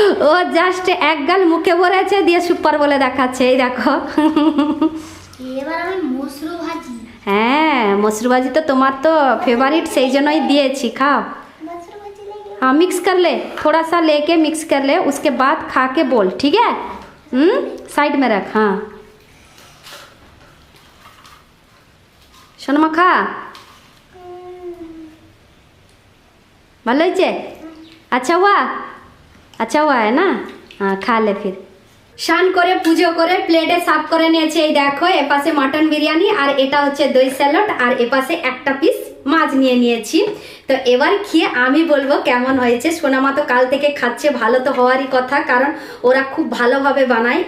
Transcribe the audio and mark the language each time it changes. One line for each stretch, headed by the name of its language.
Bangla: ও just এক গাল মুখে ভরেছে দিয়ে সুপার বলে দেখাচ্ছে। এই দেখো এবার আমি মসরু ভাজি। হ্যাঁ মসরু ভাজি তো তোমার তো फेवरेट, সেই জন্যই দিয়েছি, খাও।
Hindi: हाँ मिक्स कर ले, थोड़ा सा लेके मिक्स कर ले, उसके बाद खा के बोल, ठीक है? साइड में रख। हाँ सोनमा खा,
Bangla: ভালো হয়েছে?
Hindi: अच्छा हुआ, अच्छा हुआ है ना? हाँ खा ले फिर।
Bangla: স্নান করে পুজো করে প্লেটে সার্ভ করে নিয়েছি। এই দেখো এপাশে মাটন বিরিয়ানি আর এটা হচ্ছে দই স্যালাড আর এপাশে একটা পিস মাছ নিয়ে নিয়েছি। তো এবার খেয়ে আমি বলবো কেমন হয়েছে। সোনামা তো কাল থেকে খাচ্ছে, ভালো তো হওয়ারই কথা, কারণ ওরা খুব ভালোভাবে বানায়।